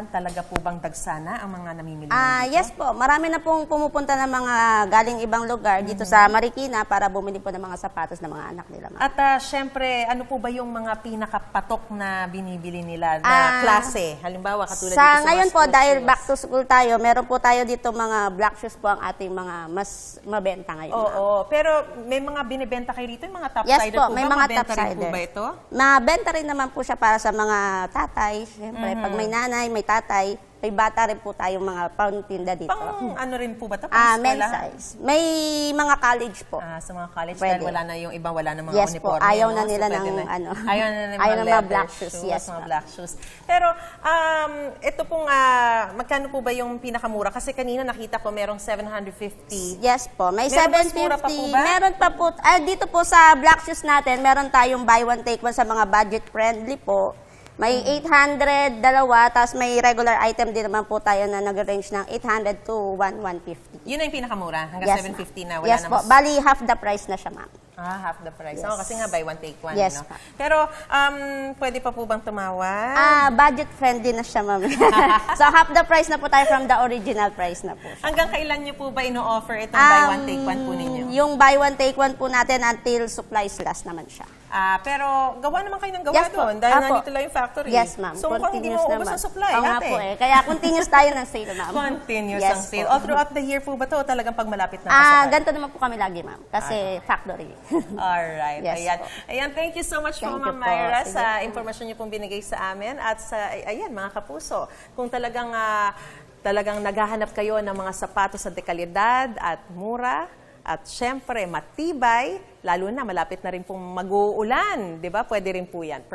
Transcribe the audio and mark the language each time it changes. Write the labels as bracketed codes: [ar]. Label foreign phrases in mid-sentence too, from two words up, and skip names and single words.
[tl] Talaga po bang dagsana ang mga namimili dito? Yes po, marami na pong pumupunta ng mga galing ibang lugar dito sa Marikina para bumili po ng mga sapatos ng mga anak nila. At syempre, ano po ba yung mga pinakapatok na binibili nila na klase? Halimbawa, katulad dito sa ngayon mga po, school dahil shoes. [en] back to school [tl] tayo, meron po tayo dito mga [en] black shoes [tl] po ang ating mga mas mabenta ngayon. Oo, pero may mga binibenta kayo rito, yung mga Yes topsider po, po may ba? mga Mabenta rin po topsider. ba ito? Mabenta rin naman po siya para sa mga tatay. Siyempre, pag may nanay, may tatay, may bata rin po tayong mga pauntinda dito. Pang ano rin po ba ito? Pang Men's eskwelahan? size. May mga college po. Sa mga college, Pwede. dahil wala na yung ibang wala na mga Yes po, uniforme. ayaw no? na nila pwede ng ano. Ayaw na ng Ayaw mga ng mga leather [en] black shoes, yes, [tl] mga ma'am. [en] black shoes. [tl] Pero, ito pong, magkano po ba yung pinakamura? Kasi kanina nakita ko merong 750. Yes po, may Meron mas mura pa po 750. ba? Meron pa po, dito po sa [en] black shoes [tl] natin, meron tayong [en] buy one take one [tl] sa mga [en] budget friendly [tl] po. May 800, dalawa, tapos may [en] regular item [tl] din naman po tayo na nag-range ng 800 to 150. Yun na yung pinakamura? Hanggang Yes, 750 na? ma'am. Wala Yes na po, mas... bali [en] half the price [tl] na siya, ma'am. [en] half the price. [tl] Yes. Kasi nga [en] buy one, take one. [tl] Yes, no? ma'am. Pero, pwede pa po bang tumawad? [en] Budget friendly [tl] na siya, ma'am. So [en] half the price [tl] na po tayo [en] from the original price [tl] na po siya. Hanggang kailan nyo po ba ino-offer itong [en] buy one, take one [tl] po ninyo? Yung [en] buy one, take one [tl] po natin [en] until supplies last [tl] naman siya. Pero gawa naman kayo ng gawa Yes po. doon dahil Apo. nandito lang yung factory. Yes, ma'am. So mukhang hindi mo Continuous ubos naman. ang supply, Oo nga ate. po Kaya continuous tayo ng sale, ma'am. Continuous Yes ang sale. po. [en] All throughout the year [tl] po ba to? Talagang pag malapit na pasukan? Ganito naman po kami lagi, ma'am. Kasi factory. Alright. Yes Ayan. po. Ayan, [en] thank you so much po, Thank you [tl] Ma'am po. Myra, Sige sa po. impormasyon niyo pong binigay sa amin at sa, ayan, mga kapuso. Kung talagang naghahanap kayo ng mga sapatos sa dekalidad at mura, at syempre, matibay, lalo na malapit na rin pong mag-uulan, di ba? Pwede rin po yan.